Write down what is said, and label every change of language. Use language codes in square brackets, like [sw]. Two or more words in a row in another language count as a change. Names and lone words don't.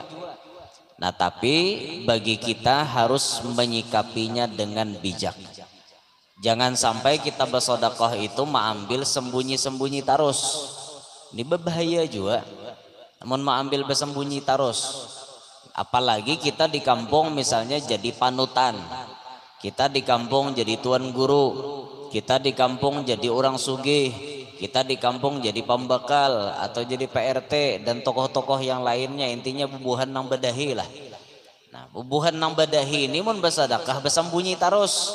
[id] Nah, tapi bagi kita harus menyikapinya dengan bijak. Jangan sampai kita bersedekah itu mengambil sembunyi-sembunyi terus. Ini berbahaya juga. Namun mengambil bersembunyi terus. Apalagi kita di kampung misalnya jadi panutan. Kita di kampung jadi tuan guru. Kita di kampung jadi orang sugih. Kita di kampung jadi pembekal atau jadi PRT dan tokoh-tokoh yang lainnya, intinya [bjn] bubuhan nang badahi lah. Nah, bubuhan nang badahi ini mun [id] bersedekah bersembunyi terus.